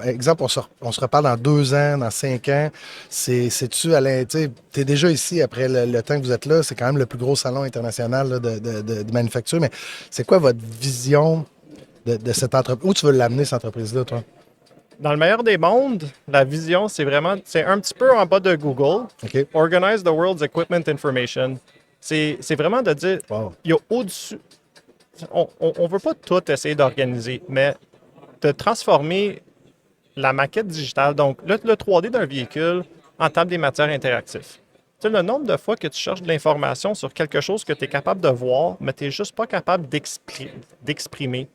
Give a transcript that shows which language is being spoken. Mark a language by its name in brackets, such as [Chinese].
[French] Exemple, on se reparle dans 2 ans, dans 5 ans. C'est-tu tu es déjà ici après le temps que vous êtes là. C'est quand même le plus gros salon international là, de manufacture. Mais c'est quoi votre vision de cette entreprise? Où tu veux l'amener, cette entreprise-là, toi? Dans le meilleur des mondes, la vision, c'est un petit peu en bas de Google. OK. [English] Organize the world's equipment information. [French] C'est vraiment de dire, Wow. il y a au-dessus. On ne veut pas tout essayer d'organiser, mais de transformer la maquette digitale, donc le 3D d'un véhicule, en table des matières interactives. Tu sais, le nombre de fois que tu cherches de l'information sur quelque chose que tu es capable de voir, mais tu n'es juste pas capable d'exprimer.